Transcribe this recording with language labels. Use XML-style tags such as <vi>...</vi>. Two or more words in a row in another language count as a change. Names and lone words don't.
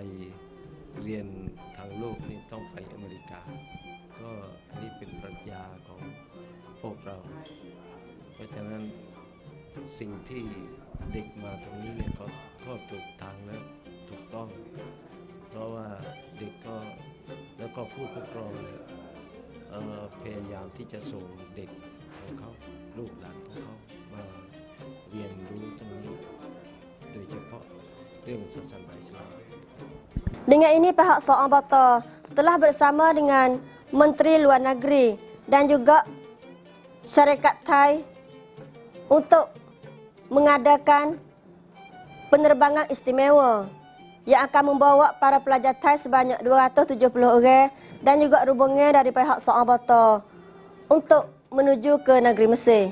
<th>เรียนทางโลกนี่ต้องไปอเมริกาก็นี่เป็นปรัชญาของพวกเราเพราะฉะนั้นสิ่งที่เด็กมาตรงนี้เนี่ยก็ถูกทางและถูกต้องเพราะว่าเด็กก็แล้วก็ผู้ปกครองเนี่ยพยายามที่จะส่งเด็กของเขาลูกหลานของเขามาเรียนรู้ตรงนี้โดยเฉพาะเรื่องศาสนาอิสลาม</th> <ms>Dengan ini pihak Saam Bata telah bersama dengan Menteri Luar Negeri dan juga Syarikat Thai untuk mengadakan penerbangan istimewa yang akan membawa para pelajar Thai sebanyak 270 orang dan juga rombongan dari pihak Saabata untuk menuju ke negeri Mesir.</ms>